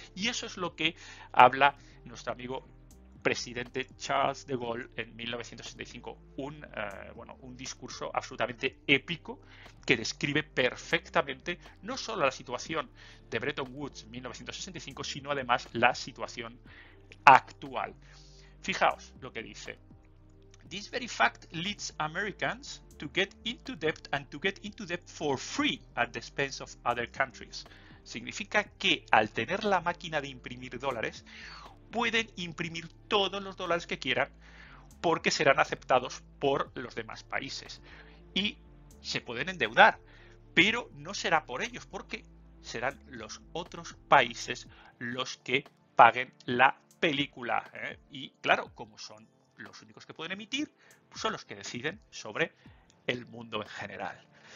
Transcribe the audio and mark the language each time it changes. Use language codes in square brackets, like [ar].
[es] Y eso es lo que habla nuestro amigo presidente Charles de Gaulle en 1965, un discurso absolutamente épico que describe perfectamente no solo la situación de Bretton Woods en 1965, sino además la situación actual. Fijaos lo que dice. [en] This very fact leads Americans to get into debt and to get into debt for free at the expense of other countries. [es] Significa que al tener la máquina de imprimir dólares, pueden imprimir todos los dólares que quieran porque serán aceptados por los demás países y se pueden endeudar, pero no será por ellos porque serán los otros países los que paguen la película, y claro, como son los únicos que pueden emitir, son los que deciden sobre el mundo en general.